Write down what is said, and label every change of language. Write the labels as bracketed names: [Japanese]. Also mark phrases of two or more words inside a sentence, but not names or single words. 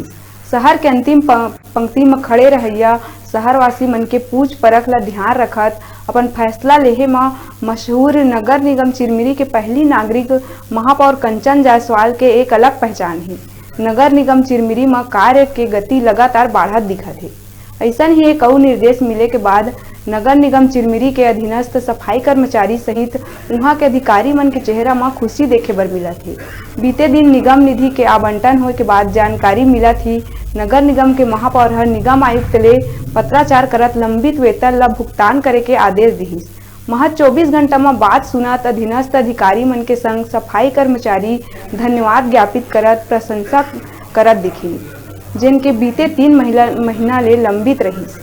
[Chhattisgarhi] शहर के अंतिम पंक्ति में खड़े रहैया शहरवासी मन के पूछ परख ला ध्यान रखत अपन फैसला लेहे में मशहूर नगर निगम चिरमिरी के पहली नागरिक महापौर कंचन जायसवाल के एक अलग पहचान है। नगर निगम चिरमिरी में कार्य के गति लगातार बढ़त दिखत है। ऐसा ही एक और निर्देश मिले के बाद नगर निगम चिरमिरी के अधीनस्थ सफाई कर्मचारी सहित वहां के अधिकारी मन के चेहरा में खुशी देखे बर मिला थी। बीते दिन निगम निधि के आवंटन होने के बाद जानकारी मिला थी नगर निगम के महापौर हर निगम आयुक्त ले पत्राचार करत लंबित वेतन ला भुगतान करे के आदेश दी। महज 24 घंटा में बात सुनत अधीनस्थ अधिकारी मन के संग सफाई कर्मचारी धन्यवाद ज्ञापित करत प्रशंसा करत दिखी, जिनके बीते 3 महीना ले लंबित रही।